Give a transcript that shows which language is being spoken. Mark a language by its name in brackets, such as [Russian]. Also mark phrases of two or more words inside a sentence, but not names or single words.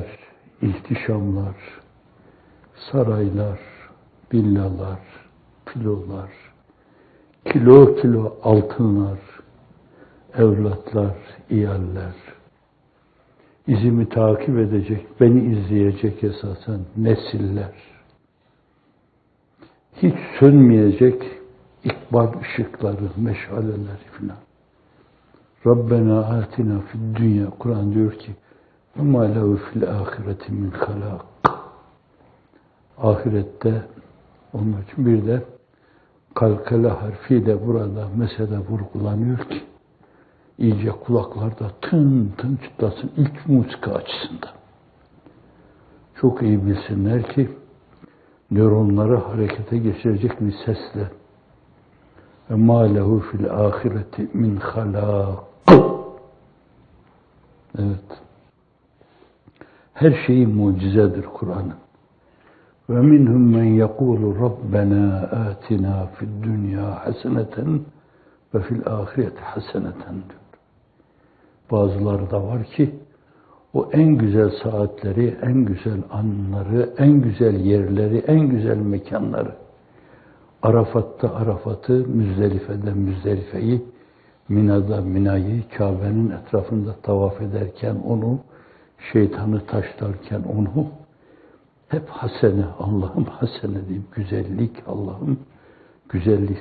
[Turkish] ihtişamlar, saraylar, villalar, filolar, kilo kilo altınlar, evlatlar, iyaller, izimi takip edecek, beni izleyecek esasen nesiller, hiç sönmeyecek ikbal ışıkları, meşaleleri filan. [Arabic] ربنا آتنا في الدنيا. [Turkish] Kur'an diyor ki [Arabic] وَمَا لَهُ فِي الْآخِرَةِ مِنْ خَلَاقٍ. [Turkish] Ahirette onun için bir de kalkale harfiyle burada mesela vurgulanıyor ki iyice kulaklarda tın tın çıtlasın ilk musika açısından. Çok iyi bilsinler ki nöronları harekete geçirecek bir sesle [Arabic] وَمَا لَهُ فِي الْآخِرَةِ مِنْ خَلَاقٍ. [Turkish] Evet. Her şeyi mucizedir Kur'an'ın. [Arabic] وَمِنْهُمْ مَنْ يَقُولُ رَبَّنَا آتِنَا فِي الدُّنْيَا حَسَنَةً وَفِي الْآخِرَةِ حَسَنَةً [Turkish] diyor. Bazıları da var ki o en güzel saatleri, en güzel anları, en güzel yerleri, en güzel mekanları, Arafat'ta Arafat'ı, Müzdelife'de Müzdelife'yi, Mina'da Mina'yı, Kabe'nin etrafında tavaf ederken onu, şeytanı taşlarken onu, hep hasene, Allah'ım hasene diyeyim, güzellik Allah'ım, güzellik.